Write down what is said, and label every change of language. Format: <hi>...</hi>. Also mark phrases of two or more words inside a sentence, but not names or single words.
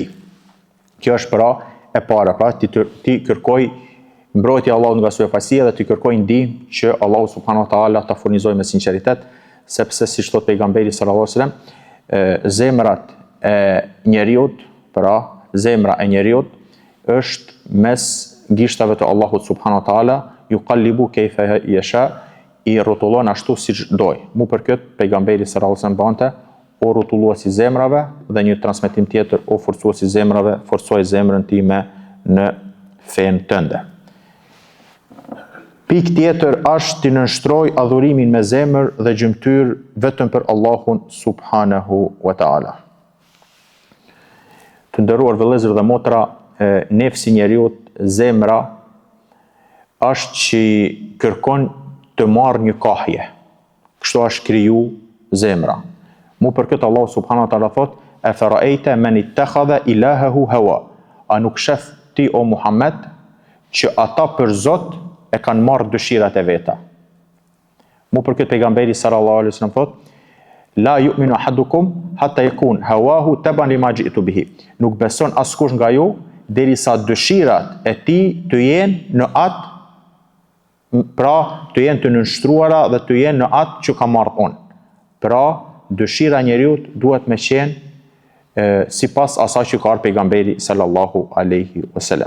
<sq>Kjo është pra e para, pra ti kërkoj mbrojtje Allahut nga syefaqësia dhe ti kërkoj ndihmë që Allahu</sq> <ar>سبحانه وتعالى</ar> <sq>ta furnizojë me sinqeritet, sepse siç thot pejgamberi</sq> <ar>صلى الله عليه وسلم,</ar> <sq>zemrat e njeriut, pra zemra e njeriut është mes gishtave të Allahut</sq> <ar>سبحانه وتعالى, يقلب كيف يشاء,</ar> <sq>i rrotullon ashtu siç doj. Mu për këtë pejgamberi</sq> <ar>صلى الله عليه وسلم</ar> <sq>bante o rrotulluesi zemrave dhe një transmetim tjetër o forcuesi zemrave, forcoj zemrën time në fen tënde. Pikë tjetër është të nënshtroj adhurimin me zemër dhe gjymtyr vetëm për Allahun</sq> <ar>سبحانه وتعالى.</ar> <sq>Të nderuar vëllezër dhe motra, nefsi njeriut, zemra, është që kërkon të marrë një kahje. Kështu është kriju zemra. Mu për këtë Allah</sq> <ar>سبحانه وتعالى</ar> <sq>thot,</sq> <ar>أفرأيت من اتخذ إلهه هواه.</ar> <sq>A nuk shef ti o Muhammed që ata për Zot e kanë marrë dëshirat e veta. Mu për këtë pejgamberi</sq> <ar>صلى الله عليه وسلم</ar> <sq>thot,</sq> <ar>لا يؤمن أحدكم حتى يكون هواه تبعا لما جئت به.</ar> <sq>Nuk beson askush nga ju derisa dëshirat e tij të jenë në atë, pra të jenë të nënshtruara dhe të jenë në atë që ka marrë unë. Pra, dëshira njeriut duhet me qenë sipas asaj që ka ardhur pejgamberi</sq> <ar>صلى الله عليه وسلم.</ar>